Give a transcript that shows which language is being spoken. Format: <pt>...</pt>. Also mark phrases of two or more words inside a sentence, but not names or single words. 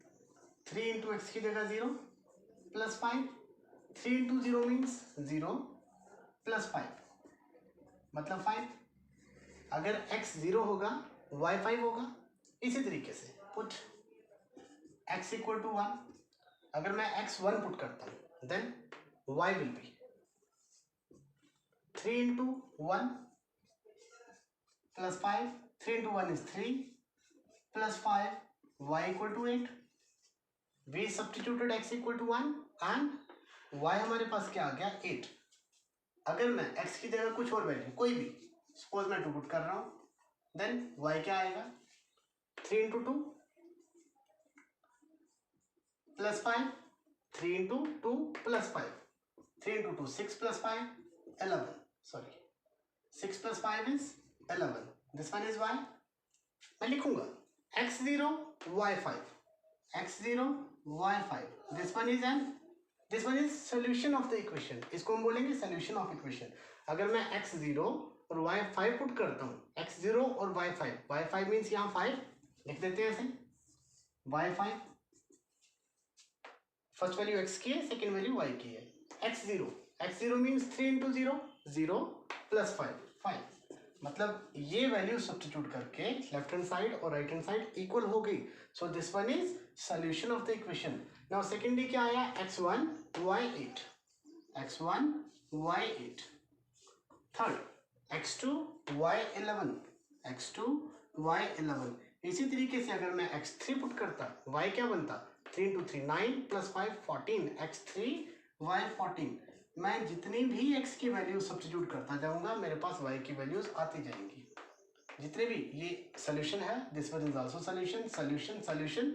<en>3 into x</en> <hi>की जगह 0 प्लस 5.</hi> <en>3 into 0 means 0 plus 5</en> <hi>मतलब 5. अगर x 0 होगा y 5 होगा. इसी तरीके से</hi> <en>put x equal to 1.</en> <hi>अगर मैं x1 पुट करता हूँ</hi> <en>then y will be 3 into 1 plus 5. 3 into 1 is 3 plus 5, y equal to 8. We substituted x equal to 1 and y</en> <hi>हमारे पास क्या आ गया?</hi> <en>8.</en> <hi>अगर मैं x की जगह कुछ और वैल्यू कोई भी, सपोज मैं 2 पुट कर रहा हूँ, देन y क्या आएगा?</hi> <en>3 into 2 plus 5. 3 into 2 plus 5. 3 into 2 6 plus 5 11. sorry 6 plus 5 is 11. this one is y.</en> <hi>मैं लिखूंगा x0 y5. x0 y5.</hi> <en>This one is solution of the equation.</en> <hi>इसको हम बोलेंगे</hi> <en>solution of equation.</en> <hi>अगर मैं x0 और y5 पुट करता हूँ, x0 और y5 मीन्स यहाँ 5 लिख देते हैं ऐसे. y5</hi> <en>first value</en> <hi>x की है,</hi> <en>second value</en> <hi>y की है. x0 मीन्स 3 इंटू 0 0 प्लस 5 मतलब ये</hi> <en>value substitute</en> <hi>करके</hi> <en>left hand side</en> <hi>और</hi> <en>right hand side equal</en> <hi>हो गई.</hi> <en>so this one is solution of the equation. now secondly</en> <hi>क्या आया? x1 y8. x1 y8. थर्ड x2 y11. x2 y11. इसी तरीके से अगर मैं x3 पुट करता, y क्या बनता?</hi> <en>3 into 3 9 plus 5 14. x3 y14.</en> <hi>मैं जितनी भी x की वैल्यू सब्स्टिट्यूट करता जाऊंगा मेरे पास y की वैल्यूज आती जाएंगी. जितने भी ये सोल्यूशन है,</hi> <en>this one is also solution.</en>